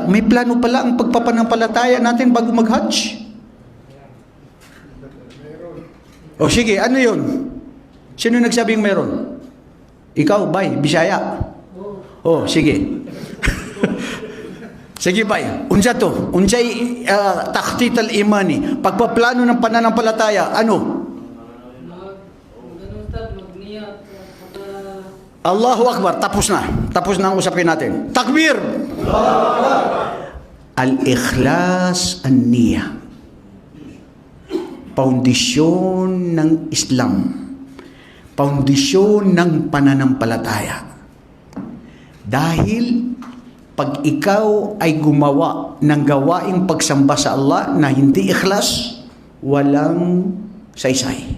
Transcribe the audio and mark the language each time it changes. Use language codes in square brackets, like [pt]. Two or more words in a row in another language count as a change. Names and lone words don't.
[tl] May plano pala ang pagpapanampalataya natin bago mag-Hajj. O sige, ano yun? Sino nagsabing meron? Ikaw, Bay, Bisaya? Sige. Sige, Bay. [ceb] Unsa to? [ar] Unsay تخطيط الإيمان. [tl] Pagpaplano ng pananampalataya, ano? [ar] الله أكبر. [tl] Tapos na. Tapos na ang usapin natin. [ar] تكبير! الإخلاص النية. [tl] Foundation ng Islam. Foundation ng pananampalataya. Dahil pag ikaw ay gumawa ng gawaing pagsamba sa Allah na hindi ikhlas, walang saysay.